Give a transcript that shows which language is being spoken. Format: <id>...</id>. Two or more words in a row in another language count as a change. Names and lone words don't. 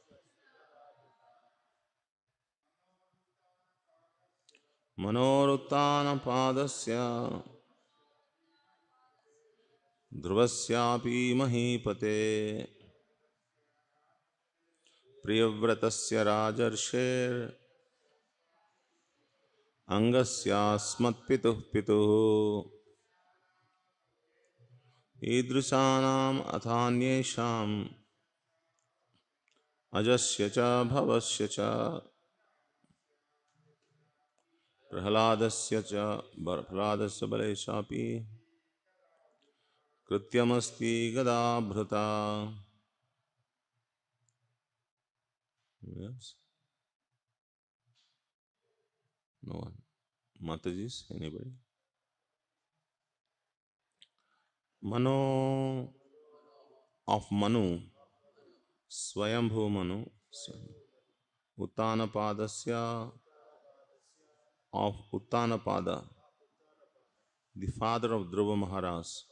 <sa>मनोरुत्तान पादस्य ध्रुवस्यापि महीपते प्रियव्रतस्य राजर्षे अङ्गस्य स्मत्पितुः पितुः ईदृशानाम् अथान्येषाम् अजस्य च भवस्य च प्रह्लादस्य बलेशपि कृत्यमस्ति गद भ्रत.</sa> <en>Yes. No one. Matajis, anybody? Mano of Manu, Swayambhu Manu, Uttanapadasya of Uttanapada, the father of Dhruva Maharaj,</en>